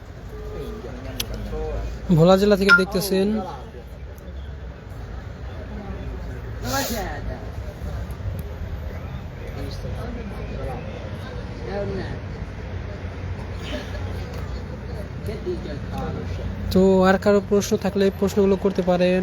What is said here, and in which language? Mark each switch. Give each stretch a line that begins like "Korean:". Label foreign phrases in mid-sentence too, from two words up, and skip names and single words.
Bangla: ভোলা জেলা থেকে দেখতেছেন।
Italian: Ma siete? Che dice Carlos?
Bangla: তো আর কারো প্রশ্ন থাকলে প্রশ্নগুলো করতে পারেন।